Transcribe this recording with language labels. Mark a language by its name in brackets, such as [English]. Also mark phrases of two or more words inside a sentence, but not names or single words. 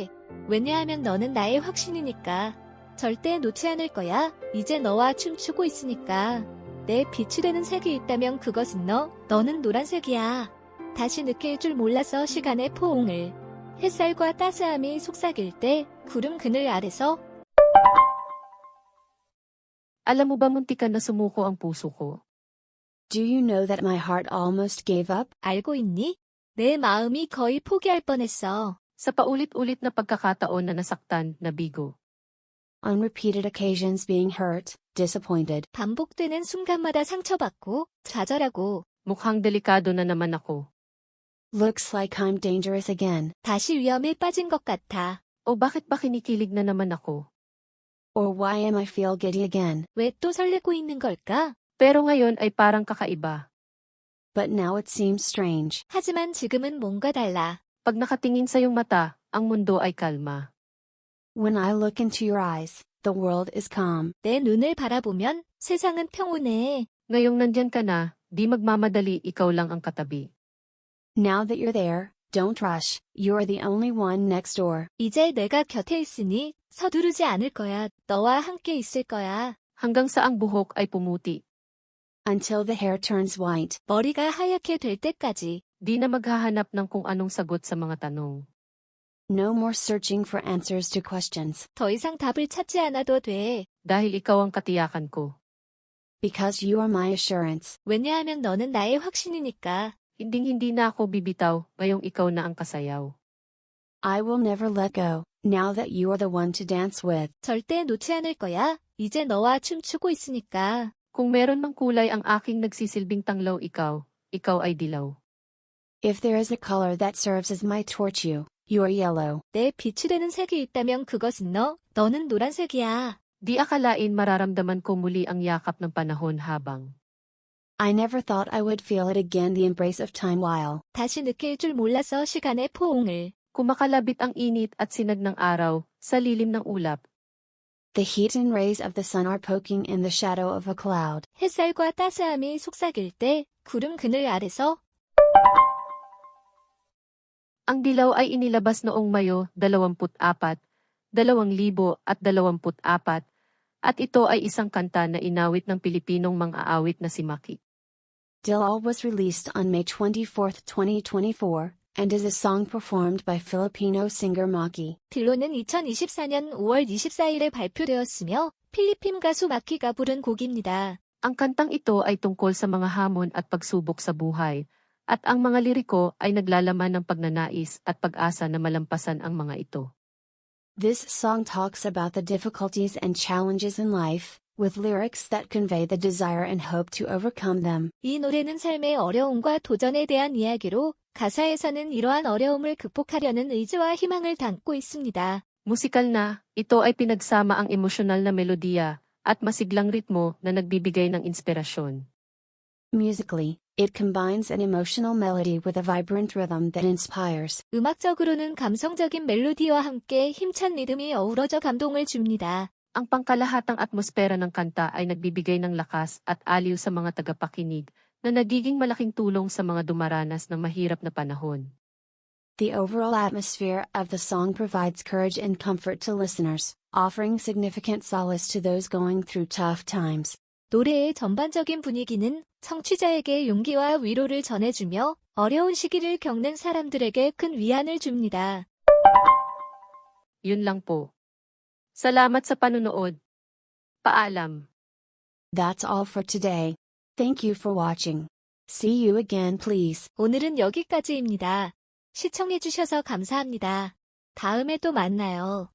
[Korean] 왜냐하면 너는 나의 확신이니까. 절대 놓지 않을 거야. 이제 너와 춤추고 있으니까. 내 빛이 되는 색이 있다면 그것은 너는 노란색이야. 다시 느낄 줄 몰랐어 시간의 포옹을. 햇살과 따스함이 속삭일 때 구름 그늘 아래서. [Filipino] Alam mo ba muntikan na sumuko ang puso ko? [English] Do you know that my heart almost gave up? [Korean] 알고 있니? 내 마음이 거의 포기할 뻔했어. [Filipino] Sa paulit-ulit na pagkakataon na nasaktan, nabigo. [English] On repeated occasions being hurt, disappointed. [Korean] 반복되는 순간마다 상처받고 좌절하고 [Filipino] Mukhang delikado na naman ako. [English] Looks like I'm dangerous again. [Korean] 다시 위험에 빠진 것 같아. [Filipino] O bakit ba kinikilig na naman ako? [English] Or why am I feel giddy again? [Korean] 왜 또 설레고 있는 걸까? [Filipino] Pero ngayon ay parang kakaiba. [English] But now it seems strange. [Korean] 하지만 지금은 뭔가 달라. [Filipino] Pag nakatingin sa iyong mata, ang mundo ay kalma. [English] When I look into your eyes, the world is calm. [Korean] 내 눈을 바라보면 세상은 평온해. [Filipino] Ngayong nandyan ka na, di magmamadali ikaw lang ang katabi. [English] Now that you're there, don't rush, you're the only one next door. [Korean] 이제 내가 곁에 있으니 서두르지 않을 거야. 너와 함께 있을 거야. [Filipino] Hanggang sa ang buhok ay pumuti. [English] Until the hair turns white. [Korean] 머리가 하얗게 될 때까지. [Filipino] Di na maghahanap ng kung anong sagot sa mga tanong. [English] No more searching for answers to questions. [Korean] 더 이상 답을 찾지 않아도 돼. [Filipino] Dahil ikaw ang katiyakan ko. [English] Because you are my assurance. [Korean] 왜냐하면 너는 나의 확신이니까. [Filipino] Hinding-hindi na ako bibitaw, ngayong ikaw na ang kasayaw. [English] I will never let go, now that you are the one to dance with. [Korean] 절대 놓지 않을 거야. 이제 너와 춤추고 있으니까. [Filipino] Kung meron mang kulay ang aking nagsisilbing tanglaw ikaw ay dilaw. [English] If there is a color that serves as my torch you are yellow. [Korean] 내 빛이 되는 색이 있다면 그것은 너는 노란색이야. [Filipino] Di akalain mararamdaman ko muli ang yakap ng panahon habang [English] I never thought I would feel it again the embrace of time while [Korean] 다시 느낄 줄 몰랐어 시간의 포옹을. [Filipino] kumakalabit ang init at sinag ng araw sa lilim ng ulap. [English] the heat and rays of the sun are poking in the shadow of a cloud. [Korean] 햇살과 따스함이 속삭일 때 구름 그늘 아래서. [Filipino] Ang dilaw ay inilabas noong Mayo 24, 2024, at ito ay isang kanta na inawit ng Pilipinong mang-aawit na si Maki. [English] Dilal was released on May 24, 2024, and is a song performed by Filipino singer Maki. [Korean] 딜로는 2024년 5월 24일에 발표되었으며 필리핀 가수 마키가 부른 곡입니다. [Filipino] Ang kantang ito ay tungkol sa mga hamon at pagsubok sa buhay, at ang mga liriko ay naglalaman ng pagnanais at pag-asa na malampasan ang mga ito. [English] This song talks about the difficulties and challenges in life, with lyrics that convey the desire and hope to overcome them. [Korean] 이 노래는 삶의 어려움과 도전에 대한 이야기로 가사에서는 이러한 어려움을 극복하려는 의지와 희망을 담고 있습니다. [Filipino] Musikal na, ito ay pinagsama ang emosyonal na melodiya at masiglang ritmo na nagbibigay ng inspirasyon. [English] Musically, it combines an emotional melody with a vibrant rhythm that inspires. [Korean] 음악적으로는 감성적인 멜로디와 함께 힘찬 리듬이 어우러져 감동을 줍니다. [Filipino] Ang pangkalahatang atmosfera ng kanta ay nagbibigay ng lakas at aliw sa mga tagapakinig na nagiging malaking tulong sa mga dumaranas ng mahirap na panahon. [English] The overall atmosphere of the song provides courage and comfort to listeners, offering significant solace to those going through tough times. [Korean] 노래의 전반적인 분위기는 청취자에게 용기와 위로를 전해주며 어려운 시기를 겪는 사람들에게 큰 위안을 줍니다. [Filipino] Yun lang po. Salamat sa panunood. Paalam. [English] That's all for today. Thank you for watching. See you again, please. [Korean] 오늘은 여기까지입니다. 시청해주셔서 감사합니다. 다음에 또 만나요.